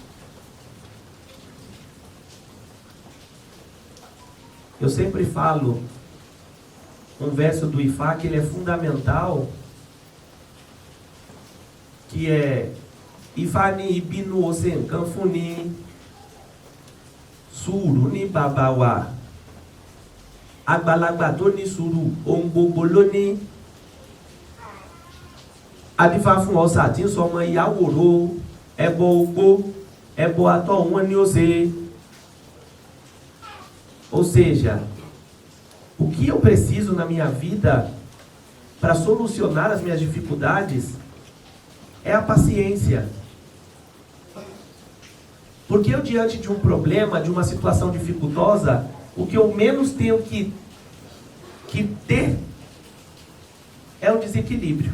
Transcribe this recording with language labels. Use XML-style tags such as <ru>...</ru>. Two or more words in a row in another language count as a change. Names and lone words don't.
<pt>Eu sempre falo um verso do Ifá que ele é fundamental, que é</pt> <yo>Ifani Ibinu Osen Kanfuni Suru ni Babawa Àgbàlagbà tó ní sùúrù ohun gbogbo ló ní. Adífá fún ọ̀sà tí ń sọ ọmọ ìyáwòrò ẹbọ ogbó ẹbọ atọ́ wọn ni ó ṣe.</yo> <pt>Ou seja, o que eu preciso na minha vida para solucionar as minhas dificuldades é a paciência. Porque eu, diante de um problema, de uma situação dificultosa, o que eu menos tenho que ter é o desequilíbrio.</pt>